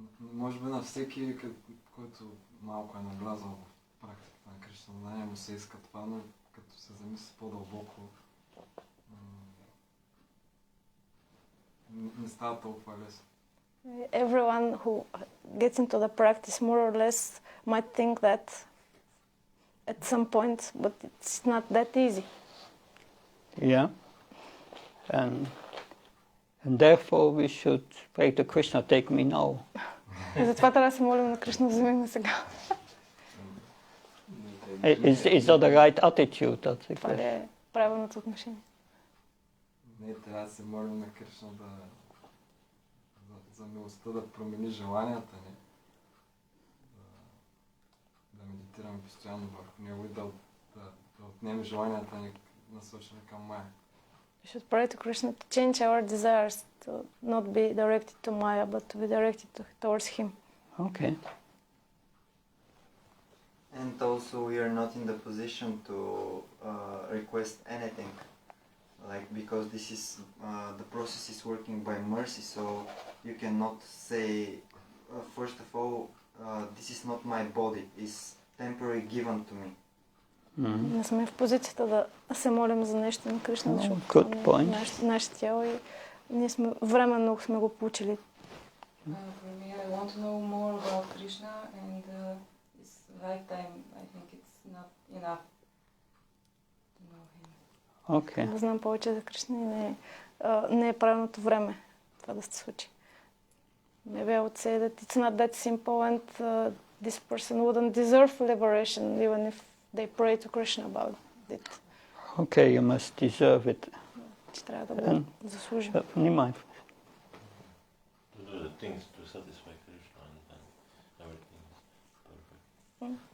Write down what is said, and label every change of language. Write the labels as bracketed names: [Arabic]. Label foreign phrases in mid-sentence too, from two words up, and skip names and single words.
[Bulgarian] Може би на всеки, който малко е навлязал в практиката на Кришна, знание му се иска това, но като се замисли по-дълбоко, не става толкова лесно. [English] Everyone who gets into the practice more or less might think that at some point, but it's not that easy. Yeah. And therefore we should pray to Krishna, take me now. [Bulgarian] И затова трябва да се молим на Кришна, вземи ме сега. [English] Is that the right attitude? That's the [Bulgarian] Това ли [English] question. [Bulgarian] е правилното отношение? Не, трябва да се молим на Кришна за милостта да промени желанията ни, да медитираме постоянно върху него и да отнеме желанията ни насочени към Майя. [English] We should pray to Krishna to change our desires, to not be directed to Maya, but to be directed towards Him. Okay. And also we are not in the position to request anything, like because this is the process is working by mercy, so you cannot say first of all this is not my body, it's temporary given to me. [Bulgarian] Не сме в позицията да се молим за нещо на Кришна, защото [English] Good point. [Bulgarian] наше тяло и ние сме временно сме го получили. [English] For me, I want to know more about Krishna, and this lifetime, I think it's not enough to know him. Okay. [Bulgarian] Да знам повече за Кришна и не е правилното време това да се случи. [English] Maybe I would say that it's not that simple and this person wouldn't deserve liberation even if they pray to Krishna about it. Okay, you must deserve it. [Bulgarian] Че трябва да го заслужим. Nimai. [English] To do the things to satisfy Krishna, and then everything is perfect.